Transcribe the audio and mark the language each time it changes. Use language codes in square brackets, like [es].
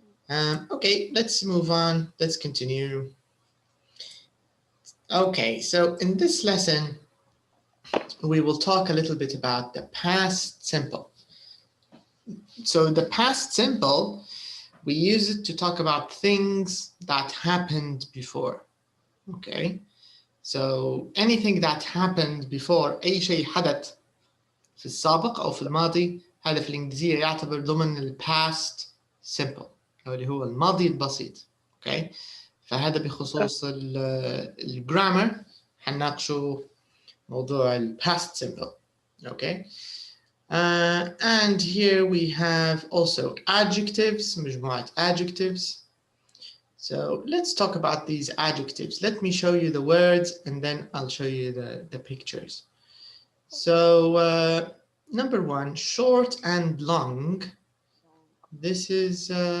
[en] Okay, let's move on. Let's continue. Okay, so in this lesson, we will talk a little bit about the past simple. So the past simple, we use it to talk about things that happened before. Okay, so anything that happened before, [ar] أي شيء حدث في السابق أو في الماضي، هذا في الإنجليزية يعتبر ضمن ال past simple أو اللي هو الماضي البسيط. Okay, فهذا بخصوص الجرامر حنناقشه موضوع ال past simple. [en] Okay. And here we have also adjectives, مجموعة adjectives. So let's talk about these adjectives. Let me show you the words and then I'll show you the pictures. So number 1, short and long. This is